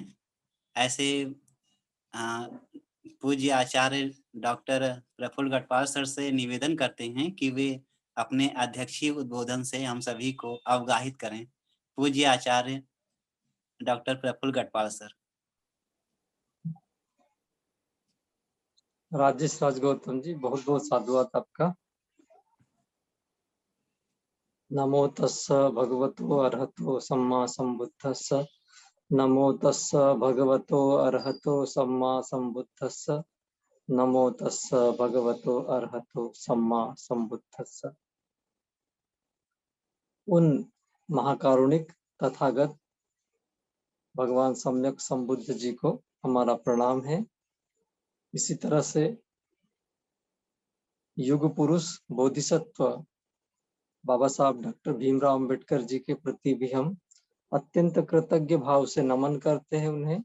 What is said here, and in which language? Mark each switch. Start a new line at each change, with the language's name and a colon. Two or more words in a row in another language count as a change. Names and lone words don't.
Hindi: ऐसे पूज्य आचार्य डॉक्टर प्रफुल्ल गढ़पाल सर से निवेदन करते हैं कि वे अपने अध्यक्षीय उद्बोधन से हम सभी को अवगाहित करें। पूज्य आचार्य डॉक्टर प्रफुल्ल गढ़पाल सर। राजेश राज गौतम जी, बहुत बहुत साधुवाद आपका।
Pali: नमो तस्स भगवतो अरहतो सम्मा संबुद्धस्स। नमो तस्स भगवतो अरहतो सम्मा संबुद्धस्स। नमो तस्स भगवतो अरहतो सम्मा संबुद्धस्स।
Hindi: उन महाकारुणिक तथागत भगवान सम्यक संबुद्ध जी को हमारा प्रणाम है। इसी तरह से युग पुरुष बोधिसत्व बाबा साहब डॉक्टर भीमराव अंबेडकर जी के प्रति भी हम अत्यंत कृतज्ञ भाव से नमन करते हैं उन्हें।